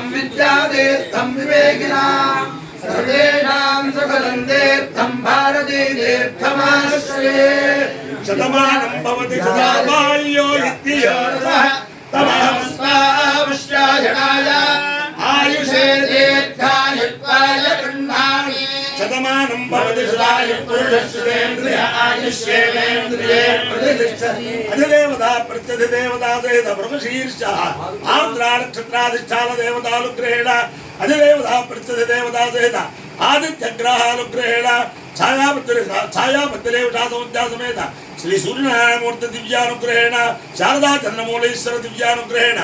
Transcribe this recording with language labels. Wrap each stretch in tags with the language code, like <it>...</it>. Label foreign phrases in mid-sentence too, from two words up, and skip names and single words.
<sa>विद्यातीर्थं विवेकिनां सर्वेषां सुखदं तीर्थं भारतीतीर्थमाश्रये. शतमानं भवति शताबाह्यो इत्यर्थः तमहं स्वावश्यायणाय आयुषे दीर्घायुत्वाय गृह्णामि. శతమానం భవతి శతాయ పురుషస్యేంద్రియ ఆయుష్యేంద్రియే ప్రతిష్టతి అధిదేవతా ప్రత్యధిదేవతా సహిత బ్రహ్మశీర్ష ఆంధ్రా నక్షత్రాధిష్టాన దేవతానుగ్రహేణ అధిదేవతా ప్రత్యధిదేవతా సహిత ఆదిత్యగ్రహానుగ్రహేణ ఛాయాపత్రిరేవతా సముద్యాసమేత శ్రీ సూర్యనారాయణమూర్తి దివ్యానుగ్రహేణ శారదా చంద్రమౌళీశ్వర దివ్యానుగ్రహేణ</sa>